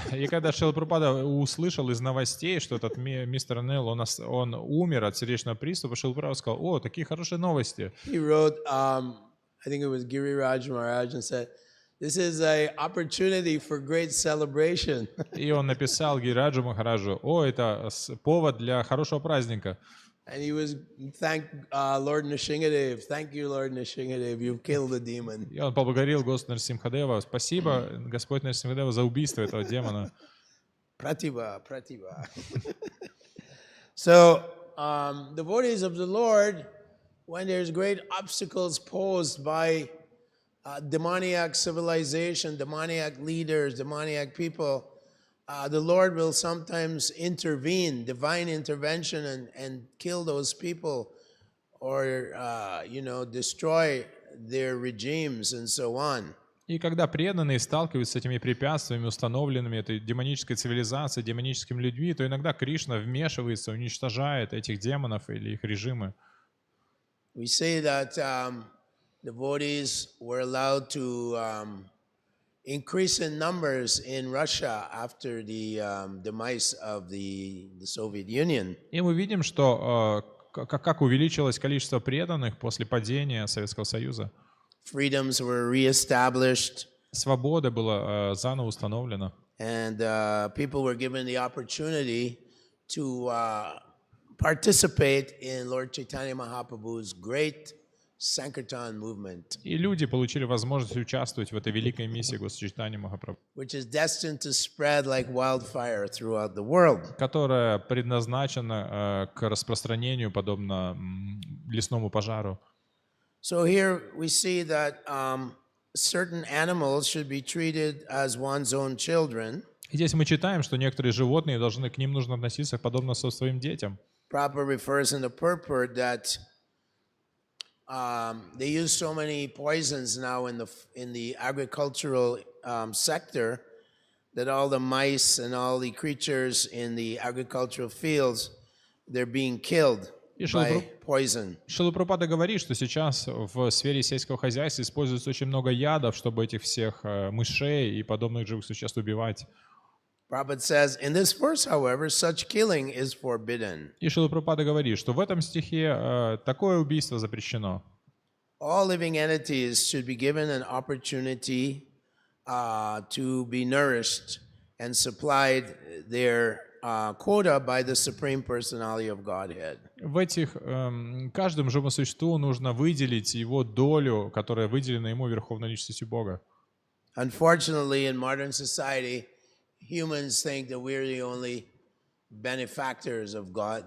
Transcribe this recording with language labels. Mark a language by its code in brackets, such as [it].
[ru] И когда Шрила Прабхупада услышал из новостей, что этот мистер Нил, он умер от сердечного приступа, Шрила Прабхупада сказал: «О, такие хорошие новости». [en] He wrote, I think it was Giriraj Maharaj, and said, this is an opportunity for great celebration. [ru] И он написал Гираджу Махараджу: «О, это повод для хорошего праздника». [en] And he was thank Lord Nrsimhadev. Thank you, Lord Nrsimhadev. You've killed the demon. [ru] И он поблагодарил Господа Нарсимхадева: «Спасибо, Господь Нарсимхадева, за убийство этого демона». Pratibha. [en] So, devotees of the Lord, when there's great obstacles posed by demoniac civilization, demoniac leaders, demoniac people, the Lord will sometimes intervene, divine intervention, and kill those people, or destroy their regimes and so on. [ru] И когда преданные сталкиваются с этими препятствиями, установленными этой демонической цивилизацией, демоническими людьми, то иногда Кришна вмешивается, уничтожает этих демонов или их режимы. [en] We say that devotees were allowed to increase in numbers in Russia after the demise of the Soviet Union. [ru] И мы видим, что как увеличилось количество преданных после падения Советского Союза. [en] Freedoms were reestablished. [ru] Свобода была заново установлена. [en] And people were given the opportunity to participate in Lord Chaitanya Mahaprabhu's great Sankirtan movement, [ru] И люди получили возможность участвовать в этой великой миссии Госчитания Махапрабху, [en] which is destined to spread like wildfire throughout the world. [ru] которая предназначена к распространению, подобно лесному пожару. [en] So here we see that certain animals should be treated as one's own children. [ru] И здесь мы читаем, что некоторые животные к ним нужно относиться подобно со своим детям. [en] Prabhupada refers in the purport that they use so many poisons now in the agricultural sector that all the mice and all the creatures in the agricultural fields, they're being killed [ru] И [en] by poison. [ru] Шрила Прабхупада говорит, что сейчас в сфере сельского хозяйства используется очень много ядов, чтобы этих всех мышей и подобных живых существ убивать. [en] Prabhupada says, in this verse, however, such killing is forbidden. [ru] И Шрила Прабхупада говорит, что в этом стихе такое убийство запрещено. [en] All living entities should be given an opportunity to be nourished and supplied their quota by the Supreme Personality of Godhead. [ru] В этих каждому живому существу нужно выделить его долю, которая выделена ему Верховной Личностью Бога. [en] Unfortunately, in modern society, humans think that we're the only benefactors of God.